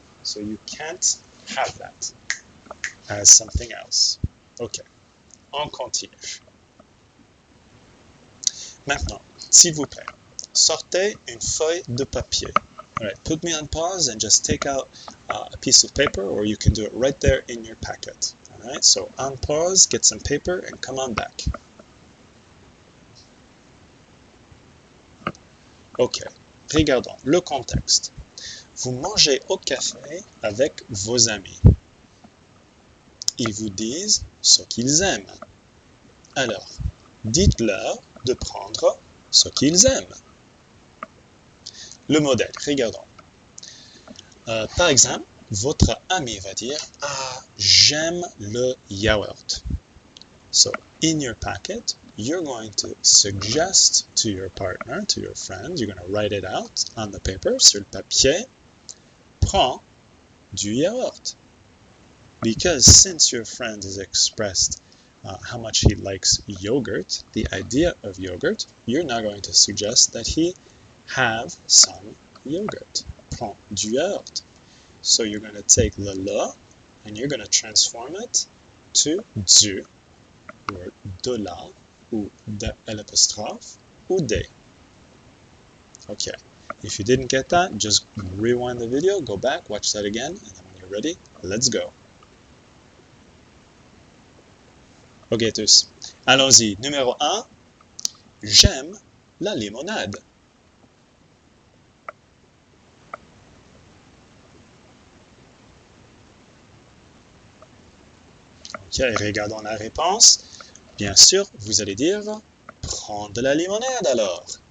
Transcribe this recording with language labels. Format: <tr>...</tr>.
<en>So you can't have that as something else.</en> <fr>Ok, on continue. Maintenant, s'il vous plaît, sortez une feuille de papier.</fr> <en>All right, put me on pause and just take out a piece of paper, or you can do it right there in your packet. All right, so on pause, get some paper and come on back.</en> <fr>Ok, regardons le contexte. Vous mangez au café avec vos amis. Ils vous disent ce qu'ils aiment. Alors, dites-leur de prendre ce qu'ils aiment. Le modèle, regardons. Par exemple, votre ami va dire « Ah, j'aime le yaourt ».</fr> <en>So, in your packet, you're going to suggest to your partner, to your friend, you're going to write it out on the paper,</en> <fr>sur le papier, prends du yaourt.</fr> <en>Because since your friend has expressed how much he likes yogurt, the idea of yogurt, you're now going to suggest that he have some yogurt.</en> <fr>Prends du yaourt.</fr> <en>So you're going to take the le and you're going to transform it to du, or de la, ou de l'apostrophe, ou des. Okay. If you didn't get that, just rewind the video, go back, watch that again, and then when you're ready, let's go.</en> <fr>Ok tous, allons-y. Numéro 1, j'aime la limonade. Ok, regardons la réponse. Bien sûr, vous allez dire, prends de la limonade alors.</fr>